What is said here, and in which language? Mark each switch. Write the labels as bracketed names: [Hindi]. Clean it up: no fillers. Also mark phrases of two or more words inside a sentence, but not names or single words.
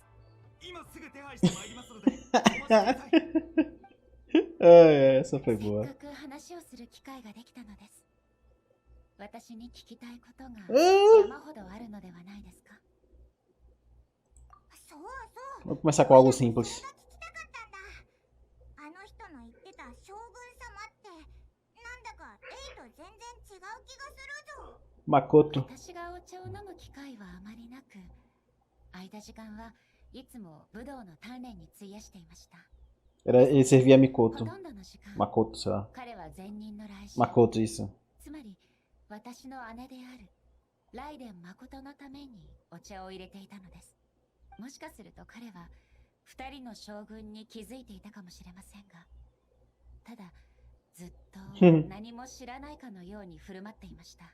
[Japanese] 今すぐ手配してまいりますのでお待ちください。 [Portuguese] Essa foi [Japanese] せ [Portuguese] boa. [Japanese] っかく話をする機会ができたのです。私に聞きたいことが山ほどあるのではないですか？そうそう。 [Portuguese] Vamos começar com algo simples. [Japanese] あの人の言ってた将軍様ってなんだかエイと全然違う気がするぞ。 [Portuguese] Makoto. [Japanese] 私がお茶を飲む機会はあまりなく、空いた時間はいつも武道の鍛錬に費やしていました。 [Portuguese] Ele servia a [Japanese] ほ [Portuguese] Mikoto. [Japanese] とんどの時間、 [Portuguese] Makoto, sei lá. [Japanese] 彼は前任の来週、 [Portuguese] Makoto, isso. [Japanese] つまり私の姉であるライデン誠のためにお茶を入れていたのです。もしかすると彼は二人の将軍に気づいていたかもしれませんが、ただずっと何も知らないかのように振る舞っていました。